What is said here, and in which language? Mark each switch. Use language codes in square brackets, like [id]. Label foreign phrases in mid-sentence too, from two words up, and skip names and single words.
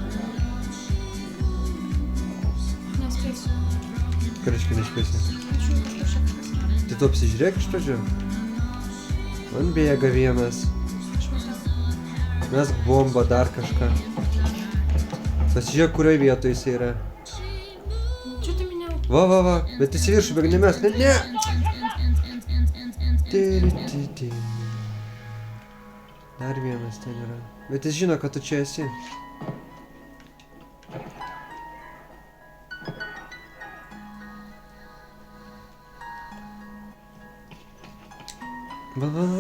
[lt] Nespėsiu. Ką reiškia nešpėsi? Ačiū, kažkas. Tai tu apsižiūrėk iš pradžių. Man bėga vienas. Aš matau. Mes bombą dar kažką. Pasižiūrėk, kurioje vietoje jis yra. [ru] Что ты меня... [lt] Va. Bet jis į viršų bėga, ne mes. Ne. Tiri. Dar vienas ten yra. Bet jis žino, kad tu čia esi. Va.